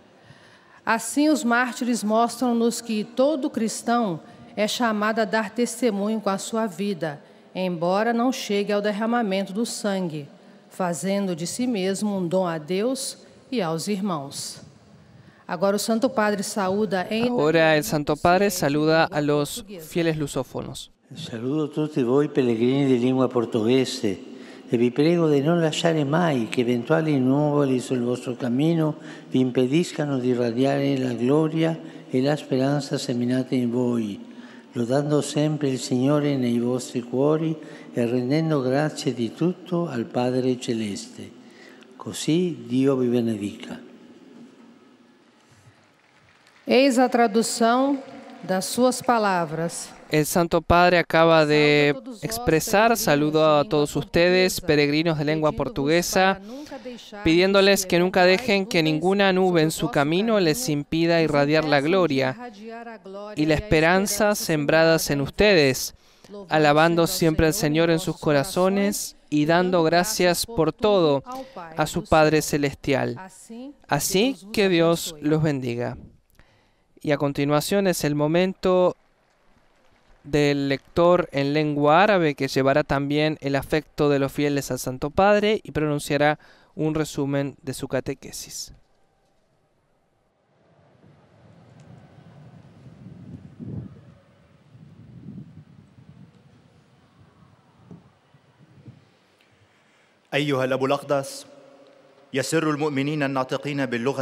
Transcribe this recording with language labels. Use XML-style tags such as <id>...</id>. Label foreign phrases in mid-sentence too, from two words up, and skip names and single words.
<pt>Assim, os mártires mostram-nos que todo cristão é chamado a dar testemunho com a sua vida, embora não chegue ao derramamento do sangue, fazendo de si mesmo um dom a Deus e aos irmãos. Agora o Santo Padre saúda em...</pt> <es>Ahora el Santo Padre saluda a los fieles lusófonos.</es> <it>Saludo a tutti voi pellegrini di lingua portoghese e vi prego di non lasciare mai che eventuali nuvoli sul vostro cammino vi impediscano di irradiare la gloria e la speranza seminate in voi. lodando sempre il Signore nei vostri cuori e rendendo grazie di tutto al Padre Celeste. Così Dio vi benedica.</it> <pt>Eis a tradução das suas palavras.</pt> <es>El Santo Padre acaba de expresar saludo a todos ustedes, peregrinos de lengua portuguesa, pidiéndoles que nunca dejen que ninguna nube en su camino les impida irradiar la gloria y la esperanza sembradas en ustedes, alabando siempre al Señor en sus corazones y dando gracias por todo a su Padre Celestial. Así que Dios los bendiga. Y a continuación es el momento del lector en lengua árabe, que llevará también el afecto de los fieles al Santo Padre y pronunciará un resumen de su catequesis.</es> <ar>أيها الأب الأقدس، يسر المؤمنين الناطقين باللغة</ar>